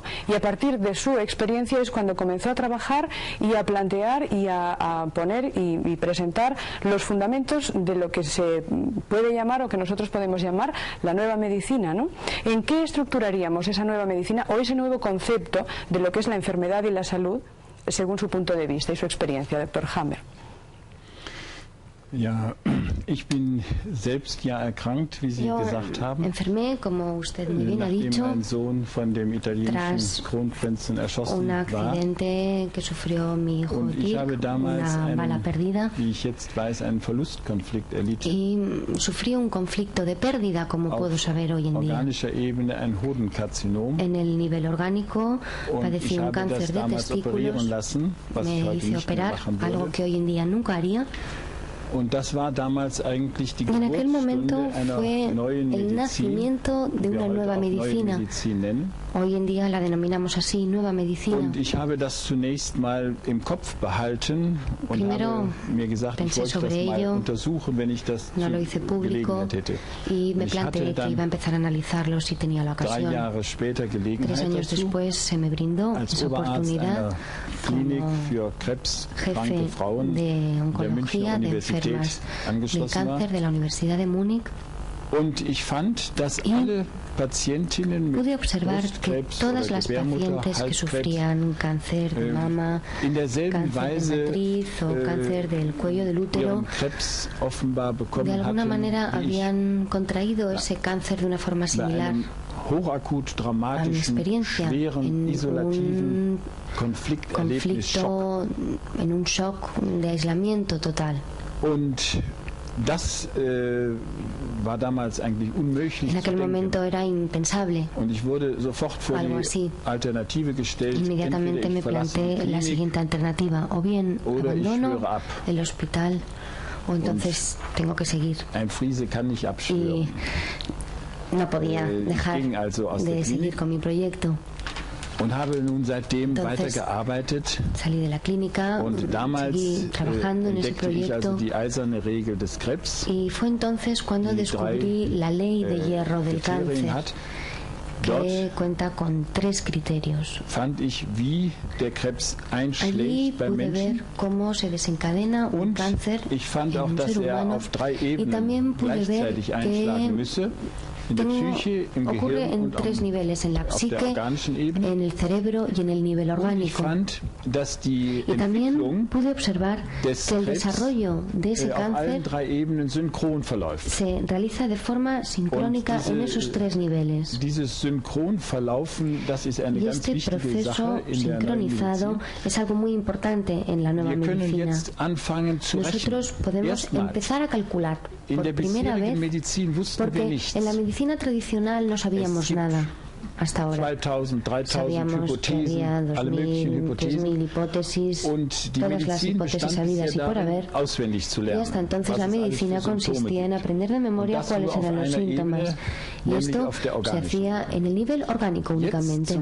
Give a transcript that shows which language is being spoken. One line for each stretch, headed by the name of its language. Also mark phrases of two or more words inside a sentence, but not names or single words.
Spanish: Y a partir de su experiencia es cuando comenzó a trabajar y a plantear y a poner y presentar los fundamentos de lo que se puede llamar o que nosotros podemos llamar la nueva medicina, ¿no? ¿En qué estructuraríamos esa nueva medicina o ese nuevo concepto de lo que es la enfermedad y la salud según su punto de vista y su experiencia, doctor Hammer?
German: Ja, ich bin selbst ja erkrankt, wie Sie gesagt haben.
Spanish: Enfermé, como usted muy bien ha dicho,
German: ein Sohn von dem italienischen Kronprinzen erschossen
Spanish: un accidente que sufrió mi hijo
German: und ich habe damals
Spanish: una bala perdida,
German: wie ich jetzt weiß, einen Verlustkonflikt erlitten.
Spanish: Y sufrí un conflicto de pérdida, como puedo saber hoy en día.
German: Organischer Ebene ein Hodenkarzinom.
Spanish: En el nivel orgánico padecí un cáncer de testículos. Me hice operar, algo que hoy en día nunca haría.
German: Und das war damals eigentlich die
Spanish: en aquel momento
German: Geburtsstunde
Spanish: fue
German: einer neuen
Spanish: el
German: Medizin,
Spanish: nacimiento de una nueva medicina. Hoy en día la denominamos así, nueva medicina.
German: Und ich habe das zunächst mal im Kopf behalten und habe mir gesagt, ich wollte das mal untersuchen, wenn ich das
Spanish: no lo hice público y me planteé que iba a empezar a analizarlo si tenía la ocasión.
German: 3 Jahre später Gelegenheit
Spanish: 3 años después se me brindó esa oportunidad como jefe de oncología de enfermos del cáncer de la Universidad de Múnich.
German: Und ich fand, dass alle Patientinnen mit
Spanish: pude observar que todas las pacientes que sufrían cáncer de mama, cáncer de matriz o cáncer del cuello del útero, de alguna manera habían contraído ese cáncer de una forma similar a mi experiencia en un conflicto, en un shock de aislamiento total.
German: Und das war damals eigentlich unmöglich.
Spanish: En aquel momento era impensable.
German: Und ich wurde sofort vor die Alternative gestellt.
Spanish: Inmediatamente me planteé la siguiente alternativa: o bien abandono el hospital o entonces tengo que seguir.
German: Ein Friese kann nicht abschwören.
Spanish: Y no podía dejar de seguir con mi proyecto.
German: Und habe nun seitdem weitergearbeitet.
Spanish: Salí de la clínica,
German: und damals
Spanish: seguí trabajando en ese
German: ich also
Spanish: proyecto.
German: Die eiserne Regel des Krebs,
Spanish: y fue entonces cuando descubrí la ley de hierro del cáncer, que cuenta con 3 criterios.
German: Fand ich, wie der Krebs einschlägt
Spanish: Allí
German: beim
Spanish: pude
German: Menschen.
Spanish: ver cómo se desencadena un cáncer
German: Ich fand
Spanish: en
German: auch,
Spanish: un
German: dass
Spanish: ser humano,
German: auf 3
Spanish: y
German: Ebenen
Spanish: también pude ver
German: gleichzeitig einschlagen müsse. In der Psyche, im
Spanish: ocurre
German: Gehirn
Spanish: en
German: und
Spanish: 3 niveles, en la
German: auf der
Spanish: psique,
German: organischen Ebene.
Spanish: en el cerebro y en el nivel
German: Und ich
Spanish: orgánico.
German: fand, dass die
Spanish: Y también
German: Entwicklung
Spanish: pude observar
German: des
Spanish: que el
German: Krebs
Spanish: desarrollo de ese
German: auf allen
Spanish: cáncer
German: 3 Ebenen synchron verläuft.
Spanish: se realiza de forma sincrónica en esos 3 niveles.
German: Dieses Synchronverlaufen, das ist eine
Spanish: Y
German: ganz
Spanish: este
German: wichtige
Spanish: proceso
German: Sache in der neuen
Spanish: sincronizado
German: Medizin.
Spanish: es algo muy importante en la nueva
German: Wir können
Spanish: medicina.
German: jetzt anfangen zu
Spanish: Nosotros
German: rechnen.
Spanish: podemos
German: Erstmals.
Spanish: empezar a calcular
German: In
Spanish: por
German: der
Spanish: primera
German: bisherigen
Spanish: vez,
German: Medizin wussten wir
Spanish: porque
German: nichts.
Spanish: en la medicina tradicional no sabíamos nada. hasta ahora. Sabíamos que había 2.000, 3.000 hipótesis, todas las hipótesis habidas y por haber. Y hasta entonces la medicina consistía en aprender de memoria cuáles eran los síntomas. Y esto se hacía en el nivel orgánico únicamente.